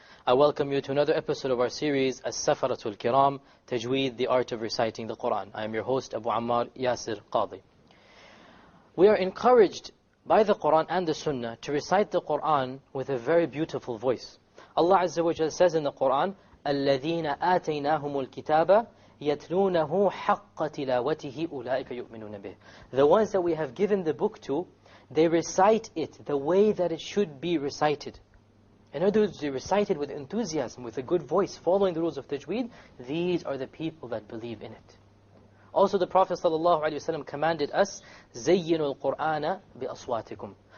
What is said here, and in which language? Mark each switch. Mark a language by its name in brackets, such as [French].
[English] I welcome you to another episode of our series, Safara Keram, Tajweed, the art of reciting the Qur'an. I am your host, Abu Ammar Yasir Qadhi. We are encouraged by the Qur'an and the Sunnah to recite the Qur'an with a very beautiful voice. Allah Azza wa Jalla says in the Qur'an, [Arabic] الَّذِينَ آتَيْنَاهُمُ الْكِتَابَ يَتْلُونَهُ حَقَّ تِلَاوَتِهِ أُولَٰئِكَ يُؤْمِنُونَ بِهِ. [English] The ones that we have given the book to, they recite it the way that it should be recited. In other words, they recite it with enthusiasm, with a good voice, following the rules of Tajweed. These are the people that believe in it. Also the Prophet ﷺ commanded us, [Arabic] زَيِّنُوا الْقُرْآنَ بِأَصْوَاتِكُمْ.